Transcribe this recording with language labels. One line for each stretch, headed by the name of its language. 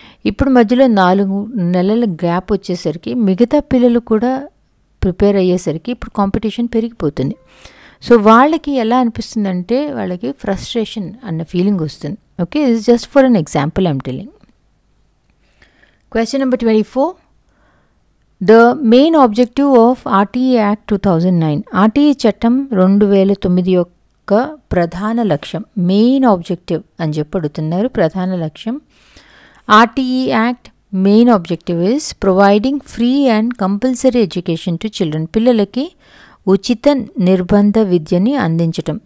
Telugu: ఇప్పుడు మధ్యలో 4 నెలల గ్యాప్ వచ్చేసరికి మిగతా పిల్లలు కూడా ప్రిపేర్ అయ్యేసరికి ఇప్పుడు కాంపిటీషన్ పెరిగిపోతుంది. సో వాళ్ళకి ఎలా అనిపిస్తుందంటే వాళ్ళకి ఫ్రస్ట్రేషన్ అన్న ఫీలింగ్ వస్తుంది.
English: Okay, this just for an example I'm telling. Question number 24. The main objective of RTE Act 2009.
Telugu: RTE చట్టం 2009 యొక్క ప్రధాన లక్ష్యం, మెయిన్ ఆబ్జెక్టివ్ అని చెప్పి అడుగుతున్నారు. ప్రధాన లక్ష్యం.
English: RTE Act main objective is providing free and compulsory education to children.
Telugu: పిల్లలకి ఉచిత నిర్బంధ విద్యని అందించటం.